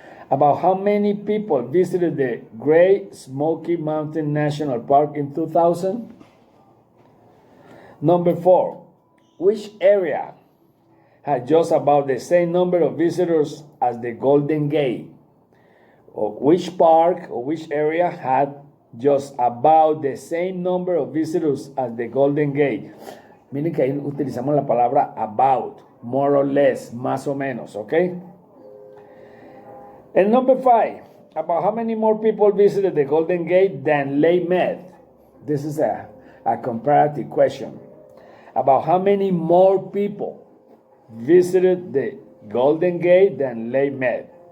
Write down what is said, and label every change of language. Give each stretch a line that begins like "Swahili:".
English: About how many people visited the Great Smoky Mountain National Park in 2000? Number 4. Which area had just about the same number of visitors as the Golden Gate? Or which park or which area had just about the same number of visitors as the Golden Gate?
Spanish: Miren que ahí utilizamos la palabra about,
English: more or less,
Spanish: más o menos, ¿ok?
English: And number 5, about how many more people visited the Golden Gate than Lake Mead? This is a comparative question. About how many more people visited the Golden Gate than Lake Mead?